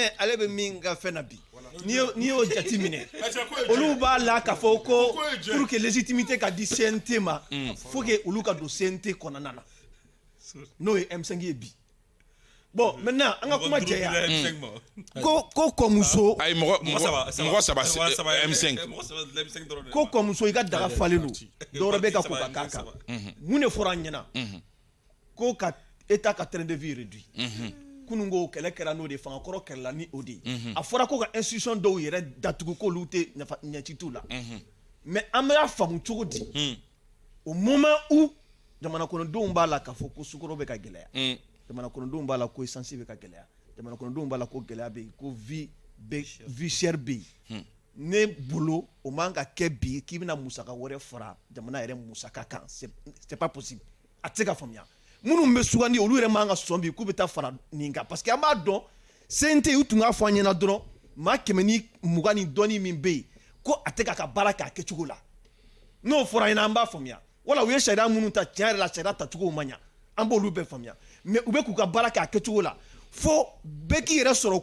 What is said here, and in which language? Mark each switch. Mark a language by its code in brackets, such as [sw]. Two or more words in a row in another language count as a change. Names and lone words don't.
[bm] mais ale bɛ min ka fɛn na bi n'i y'o jate minɛ olu b'a la k'a fɔ ko [fr] pour que légitimité [bm] ka di CNT ma [fr] faut que [bm] olu ka don CNT kɔnɔna na n'o ye M5 ye bi [fr] bon maintenant [bm] an ka kuma jɛya ko kɔmuso ayi mɔgɔ saba M5 ko kɔmuso i ka daga falen don dɔwɛrɛ bɛ ka ko ka k'a kan mun de fɔra an ɲɛna ko ka État ka [fr] train de vie réduit [bm] kunun ko kɛlɛ kɛra n'o de fangakɔrɔ kɛlɛla ni o de ye a fɔra ko ka institution dɔw yɛrɛ datugu k'olu tɛ ɲɛci t'u la mais an bɛ faamu cogo di [fr] au moment où [bm] jamana kɔnɔdenw b'a la k'a fɔ ko sukaro bɛ ka gɛlɛya jamana kɔnɔdenw b'a la ko essence bɛ ka gɛlɛya jamana kɔnɔdenw b'a la ko gɛlɛya bɛ yen ko [fr] vie chère [bm] bɛ yen ne bolo o man ka kɛ bi k'i bɛna musaka wɛrɛ fara jamana yɛrɛ musaka kan [fr] c'est pas possible [bm] a tɛ se ka faamuya minnu bɛ sugandi olu yɛrɛ man ka sɔn bi k'u bɛ taa fara nin kan [fr] parce que [bm] an b'a dɔn CNT u tun b'a fɔ an ɲɛna dɔrɔn maa 120 ni dɔɔni min bɛ yen ko a tɛ k'a ka baara kɛ a kɛcogo la n'o fɔra ɲɛna an b'a faamuya wala u ye sariya minnu ta tiɲɛ yɛrɛ la sariya tacogo ma ɲa an b'olu bɛɛ faamuya mais u bɛ k'u ka baara kɛ a kɛcogo la fo bɛɛ k'i yɛrɛ sɔrɔ